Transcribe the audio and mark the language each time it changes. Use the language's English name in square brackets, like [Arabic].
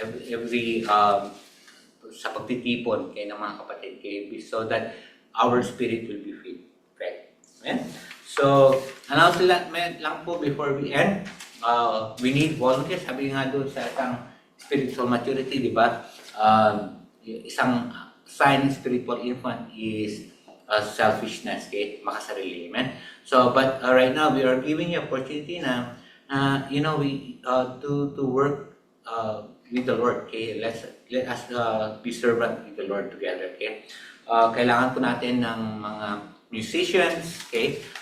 [Filipino] Every sa pagtitipon, okay, ng mga kapatid, okay? [English] So that our spirit will be filled. Okay? Amen? So, announcement [Filipino] lang po [English] before we end. We need volunteers. [Filipino] Sabi nga doon sa isang spiritual maturity, di ba? [English] Isang sign of spiritual infant is selfishness, okay? [Filipino] Makasarili, [English] amen? So, but right now, we are giving you opportunity [Filipino] na, [English] we to work with the Lord, okay? Let us be servant with the Lord together, okay? [Filipino] Kailangan po natin ng mga musicians, okay?